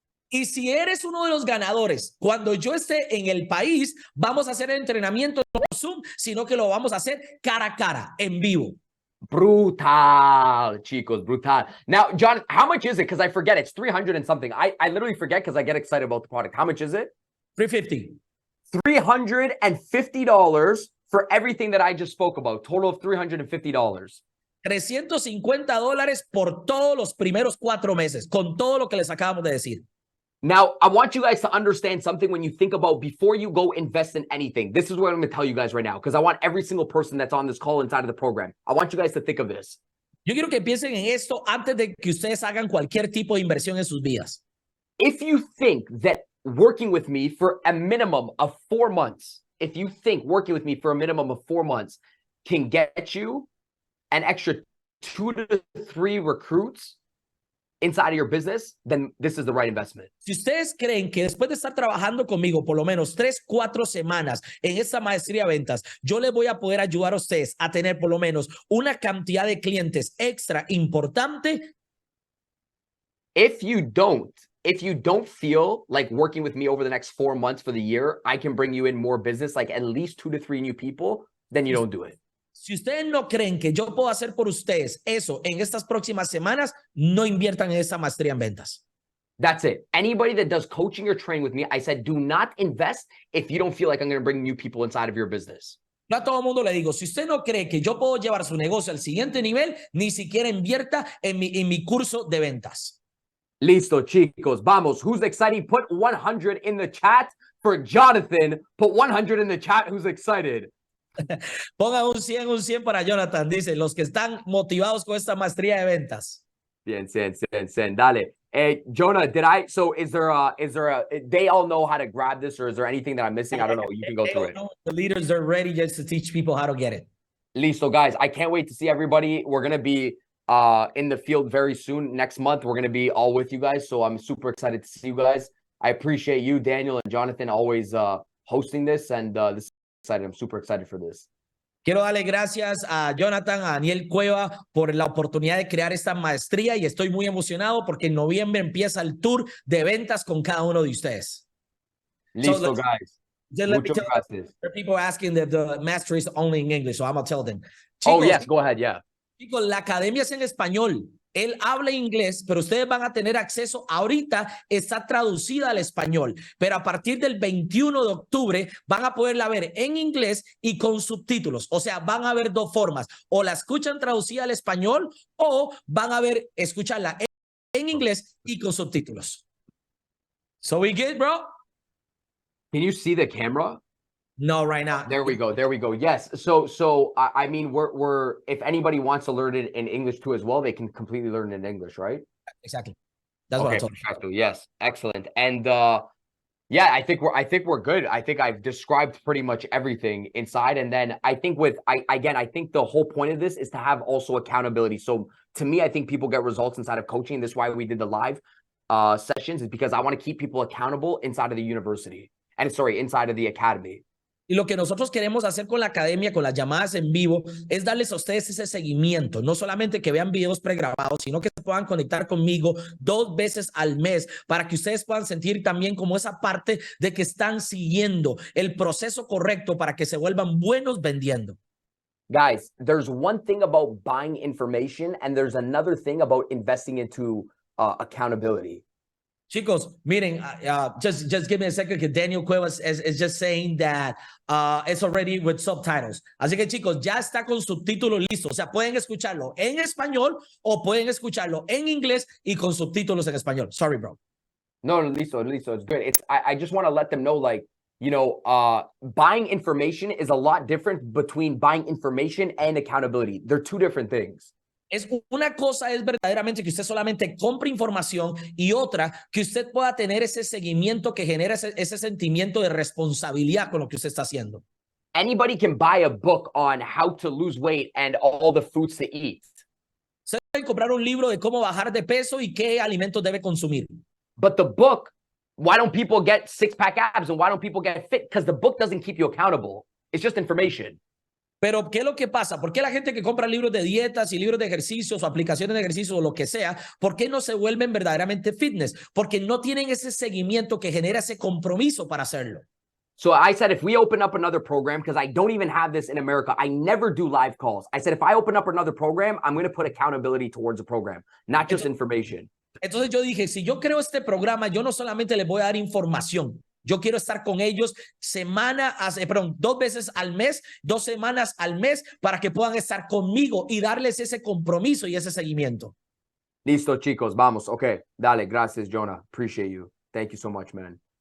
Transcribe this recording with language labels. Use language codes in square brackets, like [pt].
[es] Y si eres uno de los ganadores, cuando yo esté en el país, vamos a hacer el entrenamiento no por Zoom, sino que lo vamos a hacer cara a cara, en vivo. Brutal, chicos, brutal. [en] Now, John, how much is it? Because I forget. It's 300 and something. I literally forget because I get excited about the product. How much is it? $350. $350 for everything that I just spoke about. Total of $350. [es] $350 por todos los primeros 4 meses, con todo lo que les acabamos de decir. [en] Now, I want you guys to understand something when you think about before you go invest in anything. This is what I'm going to tell you guys right now, because I want every single person that's on this call inside of the program. I want you guys to think of this. [es] Yo quiero que piensen en esto antes de que ustedes hagan cualquier tipo de inversión en sus vidas. [en] If you think that working with me for a minimum of 4 months, if you think working with me for a minimum of 4 months can get you an extra 2 to 3 recruits inside of your business, then this is the right investment. [es] Si ustedes creen que después de estar trabajando conmigo por lo menos 3, 4 semanas en esta maestría de ventas, yo les voy a poder ayudar a ustedes a tener por lo menos una cantidad de clientes extra importante. [en] If you don't feel like working with me over the next 4 months for the year, I can bring you in more business, like at least 2 to 3 new people, then you don't do it. [es] Si ustedes no creen que yo puedo hacer por ustedes eso en estas próximas semanas, no inviertan en esta maestría en ventas. [en] That's it. Anybody that does coaching or training with me, I said, do not invest if you don't feel like I'm going to bring new people inside of your business. [es] Yo a todo el mundo le digo, si usted no cree que yo puedo llevar su negocio al siguiente nivel, ni siquiera invierta en mi curso de ventas. Listo, chicos. Vamos. [en] Who's excited? Put 100 in the chat for Jonathan. Put 100 in the chat. Who's excited? [es] Ponga un 100 para Jonathan. Dice, los que están motivados con esta maestría de ventas. Bien, dale. [en] Hey, Jonah, so is there a, they all know how to grab this, or is there anything that I'm missing? I don't know. You can go through it. The leaders are ready just to teach people how to get it. [es] Listo, guys. [en] I can't wait to see everybody. We're going to be in the field very soon. Next month, we're going to be all with you guys. So I'm super excited to see you guys. I appreciate you, Daniel and Jonathan, always hosting this. And this is excited. I'm super excited for this. [es] Quiero darle gracias a Jonathan, a Daniel Cueva por la oportunidad de crear esta maestría y estoy muy emocionado porque en noviembre empieza el tour de ventas con cada uno de ustedes. Listo, guys. Muchas gracias. [en] There are people asking that the mastery is only in English, so I'm going to tell them. Chicos, oh, yes, go ahead, yeah. [es] Chicos, la academia es en español. Él habla inglés, pero ustedes van a tener acceso. Ahorita está traducida al español, pero a partir del 21 de octubre van a poderla ver en inglés y con subtítulos. O sea, van a ver dos formas. O la escuchan traducida al español o van a escucharla en inglés y con subtítulos. [en] So we good, bro? Can you see the camera? No, right now. There we go. Yes. So I mean, we're if anybody wants to learn it in English too as well, they can completely learn it in English, right? Exactly. That's what I told you. Yes, excellent. And yeah, I think we're good. I think I've described pretty much everything inside. And then I think I think the whole point of this is to have also accountability. So to me, I think people get results inside of coaching. This is why we did the live sessions, is because I want to keep people accountable inside of the university. And inside of the academy. [es] Y lo que nosotros queremos hacer con la academia, con las llamadas en vivo, es darles a ustedes ese seguimiento. No solamente que vean videos pregrabados, sino que se puedan conectar conmigo 2 veces al mes para que ustedes puedan sentir también como esa parte de que están siguiendo el proceso correcto para que se vuelvan buenos vendiendo. [en] Guys, there's one thing about buying information and there's another thing about investing into accountability. [es] Chicos, miren, [en] just give me a second, que Daniel Cuevas is just saying that it's already with subtitles. [es] Así que chicos, ya está con subtítulos listos. O sea, pueden escucharlo en español o pueden escucharlo en inglés y con subtítulos en español. [en] Sorry, bro. [es] No, listo. [en] It's good. I just want to let them know, like, you know, buying information is a lot different between buying information and accountability. They're 2 different things. [es] Una cosa es verdaderamente que usted solamente compre información y otra que usted pueda tener ese seguimiento que genera ese sentimiento de responsabilidad con lo que usted está haciendo. [en] Anybody can buy a book on how to lose weight and all the foods to eat. [es] Usted puede comprar un libro de cómo bajar de peso y qué alimentos debe consumir. [en] But the book, why don't people get 6-pack abs and why don't people get fit? Because the book doesn't keep you accountable. It's just information. [es] Pero, ¿qué es lo que pasa? ¿Por qué la gente que compra libros de dietas y libros de ejercicios o aplicaciones de ejercicio o lo que sea, por qué no se vuelven verdaderamente fitness? Porque no tienen ese seguimiento que genera ese compromiso para hacerlo. [en] So I said, if we open up another program, because I don't even have this in America, I never do live calls. I said, if I open up another program, I'm going to put accountability towards the program, not just information. [es] Entonces yo dije, si yo creo este programa, yo no solamente les voy a dar información. Yo quiero estar con ellos 2 veces al mes, 2 semanas al mes, para que puedan estar conmigo y darles ese compromiso y ese seguimiento. Listo, chicos, vamos. Okay, dale, gracias, [en] Jonah. Appreciate you. Thank you so much, man.